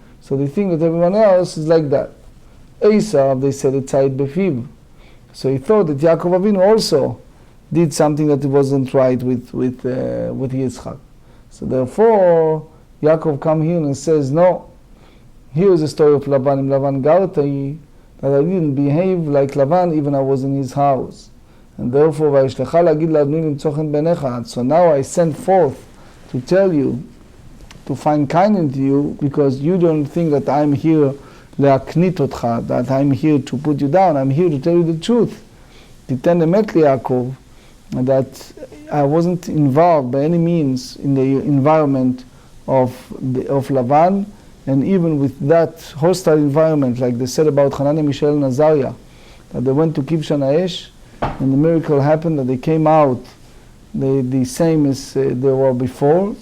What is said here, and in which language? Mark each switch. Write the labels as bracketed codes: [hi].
[en] So they think that everyone else is like that. Esav, they said, it's Tzayid Befiv. So he thought that Yaakov Avinu also did something that wasn't right with Yitzchak. So therefore, Yaakov come here and says, no, here is the story of Lavan. In Lavan Gartai, that I didn't behave like Lavan even I was in his house. And therefore, [he] וישלחה להגיד לאדוני למצוא חן בעיניך. [en] So now I sent forth to tell you, to find kindness to you, because you don't think that I'm here [he] להקנית אותך, [en] that I'm here to put you down. I'm here to tell you the truth. [he] תיתן אמת ליעקב, [en] that I wasn't involved by any means in the environment of Lavan, and even with that hostile environment, like they said about Hananiah, Mishael, and Azariah, that they went to Kibshan Ha'esh, and the miracle happened that they came out the same as they were before.